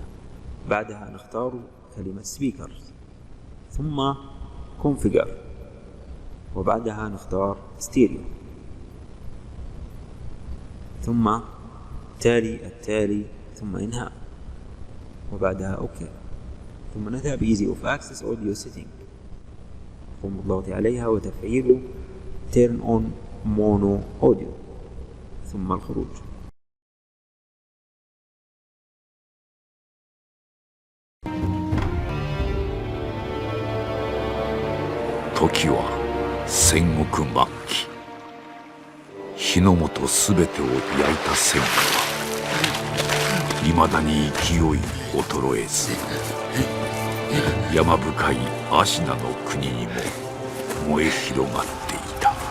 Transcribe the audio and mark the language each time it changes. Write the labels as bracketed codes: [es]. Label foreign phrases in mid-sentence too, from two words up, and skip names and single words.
[ar] بعدها نختار كلمة Speakers ثم Configure، وبعدها نختار Stereo، ثم التالي ثم إنهاء، وبعدها أوكي، ثم نذهب [en] Easy of Access Audio Setting، [ar] نقوم بالضغط عليها وتفعيل [en] Turn on Mono Audio [ar] ثم الخروج. [ja] 時は戦国末期、日の本すべてを焼いた戦火はいまだに勢い衰えず、山深い芦名の国にも燃え広がっていた。